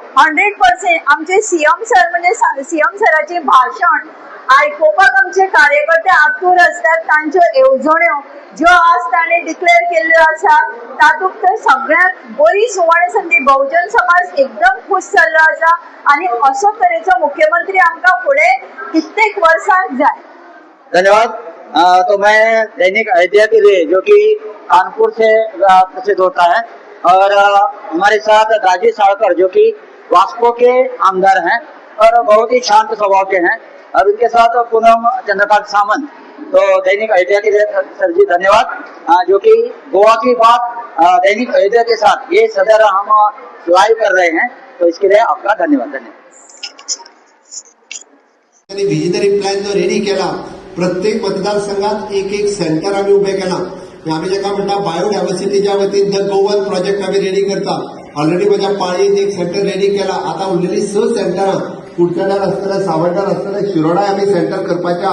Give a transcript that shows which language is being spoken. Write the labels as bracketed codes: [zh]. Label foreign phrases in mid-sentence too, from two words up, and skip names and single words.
[kok] 100% आमचे सीएम सर म्हणजे सीएम सराचे भाषण आयकोपाक आमचे कार्यकर्ते आतुर असतात. तांच्यो येवजण्यो ज्यो आज ताणें डिक्लेअर केल्ल्यो आसा तातूंत तर सगळ्यांत बरी सुवर्ण संधी. बहुजन समाज एकदम खुश जाल्लो आसा आणि असो तरेचो मुख्यमंत्री आमकां फुडें कित्येक वर्सांक जाय. [hi] धन्यवाद। तो मैं दैनिक अयोध्या के लिए जो कि कानपुर से प्रसिद्ध होता है और हमारे साथ राजेश साळकर जो कि वास्को के आमदार हैं और बहुत ही शांत स्वभाव के हैं और उनके साथ पूनम चंद्रकांत सामंत। तो दैनिक अयोध्या के लिए सर जी धन्यवाद। जो कि गोवा की बात दैनिक अयोध्या के साथ ये सदर हम लाइव कर रहे हैं, तो इसके लिए आपका धन्यवाद। [en] visionary plan [kok] जो रेडी केला प्रत्येक मतदारसंघात एक एक सेंटर आम्ही उभे केला. आम्ही जेका म्हणटा बायोडायव्हर्सिटीच्या वतीन [en] the Goan project [kok] आम्ही रेडी करता. ऑलरेडी माझ्या पाळयेत एक [en] centre ready [kok] केला. आता उरलेली 6 सेंटरां कुडचड्यार आसतले, सावड्ड्यार आसतले, शिरोडा आम्ही सेंटर करपाच्या.